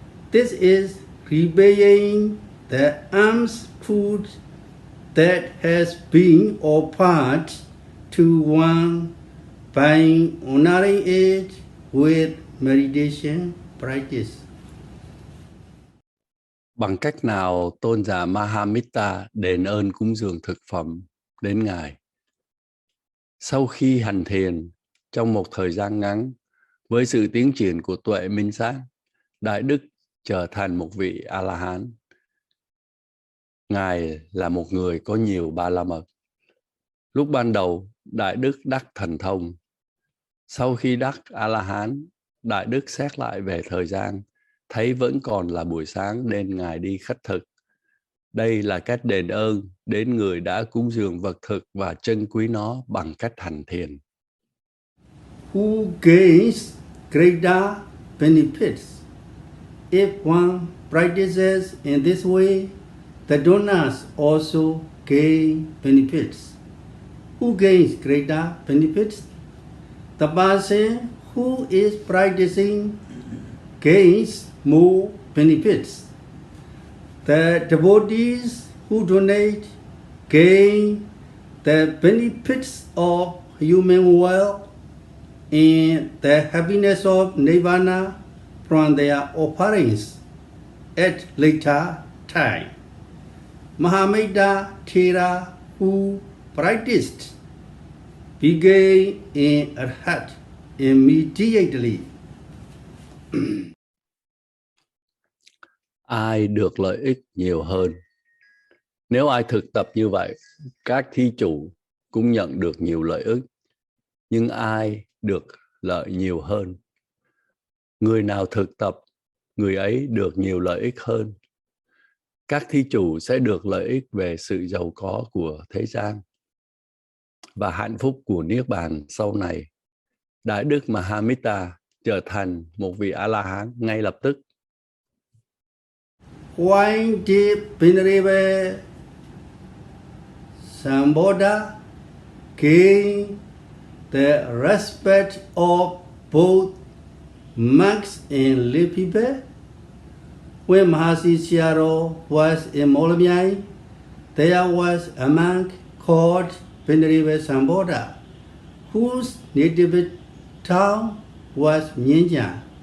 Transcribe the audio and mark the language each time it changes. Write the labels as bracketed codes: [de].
[en] This is repaying the alms food that has been offered to one by honoring it with meditation practice. [vi] Bằng cách nào tôn giả Mahametta đền ơn cúng dường thực phẩm đến Ngài? Sau khi hành thiền trong một thời gian ngắn, với sự tiến triển của tuệ minh sát, Đại Đức trở thành một vị A-la-hán. Ngài là một người có nhiều ba la mật. Lúc ban đầu, Đại Đức đắc thần thông. Sau khi đắc A-la-hán, Đại Đức xét lại về thời gian, thấy vẫn còn là buổi sáng nên Ngài đi khất thực. Đây là cách đền ơn đến người đã cúng dường vật thực và trân quý nó bằng cách hành thiền. [en] Who gains greater benefits? If one practices in this way, the donors also gain benefits. Who gains greater benefits? The person who is practicing gains more benefits. The devotees who donate gain the benefits of human wealth and the happiness of nirvana from their offerings at later time. Mahameda Thera, who practiced, became an arhat immediately. [vi] Ai được lợi ích nhiều hơn? Nếu ai thực tập như vậy, các thí chủ cũng nhận được nhiều lợi ích. Nhưng ai được lợi nhiều hơn? Người nào thực tập, người ấy được nhiều lợi ích hơn. Các thí chủ sẽ được lợi ích về sự giàu có của thế gian và hạnh phúc của Niết Bàn sau này. Đại Đức Mahamita trở thành một vị A-la-hán ngay lập tức. [en] Why did Venerable Samādhi gain the respect of both monks and lay people? When Mahasi Sayadaw was in Molomyai, there was a monk called Venerable Samādhi, whose native town was Myanmar.